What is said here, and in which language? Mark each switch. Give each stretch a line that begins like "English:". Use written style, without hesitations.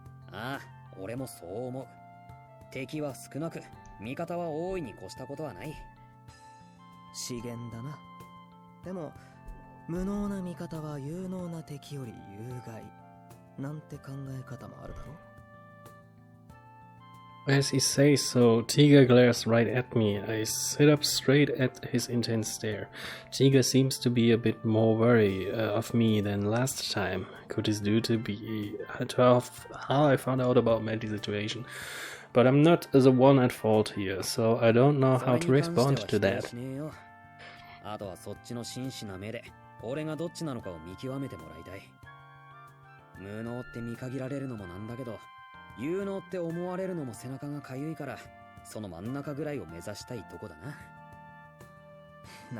Japanese: ああ、俺もそう思う。敵は少なく味方は大いに越したことはない。資源だな。でも無能な味方は有能な敵より有害なんて考え方もあるだろう。
English: As he says so, Tiga glares right at me. I sit up straight at his intense stare. Tiga seems to be a bit more wary of me than last time. Could this due to be how I found out about Melty's situation? But I'm not the one at fault here, so I don't know how to respond to that.
Japanese: あとはそっちの真摯な目で俺がどっちなのかを見極めてもらいたい。無能って見限られるのもなんだけど、有能って思われるのも背中がかゆいから、その真ん中ぐらいを目指したいとこだな。